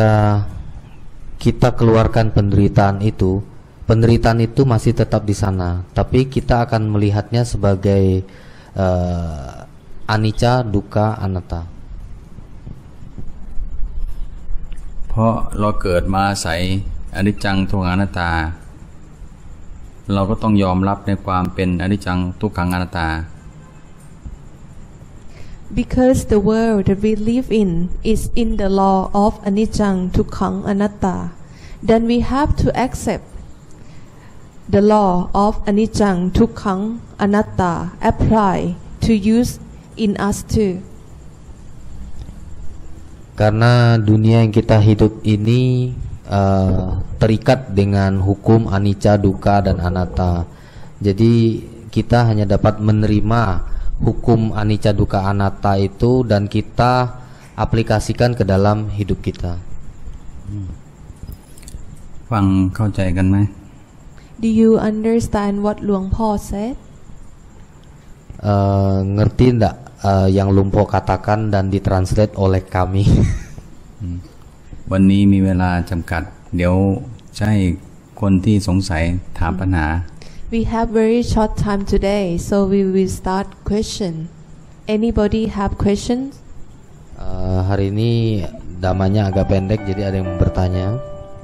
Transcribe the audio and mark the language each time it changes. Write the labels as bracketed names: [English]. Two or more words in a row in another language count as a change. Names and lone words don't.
[Indonesian] Ketika kita keluarkan penderitaan itu masih tetap di sana, tapi kita akan melihatnya sebagai [Pali] anicca, dukkha, anatta. [Thai] เพราะเราเกิดมาอาศัยอนิจจังทุกขังอนัตตาเราก็ต้องยอมรับในความเป็นอนิจจังทุกขังอนัตตา [English] Because the world that we live in is in the law of [Pali] anicca, dukkha, anatta, [English] then we have to accept the law of [Pali] anicca, dukkha, anatta [English] apply to use in us too. [Indonesian] Karena dunia yang kita hidup ini terikat dengan hukum [Pali] anicca, dukkha, [Indonesian] dan anatta. Jadi kita hanya dapat menerima hukum [Pali] anicca, dukkha, anatta [Indonesian] itu dan kita aplikasikan ke dalam hidup kita. [Thai] ฟังเข้าใจกันไหม [English] Do you understand what Luang Po said? [Indonesian] Ngerti enggak yang Lumpo katakan dan ditranslate oleh kami? [Thai] วันนี้มีเวลาจำกัดเดี๋ยวจะให้คนที่สงสัยถามปัญหา [English] We have very short time today, so we will start question. Anybody have questions? [Indonesian] Hari ini damanya agak pendek, jadi ada yang bertanya.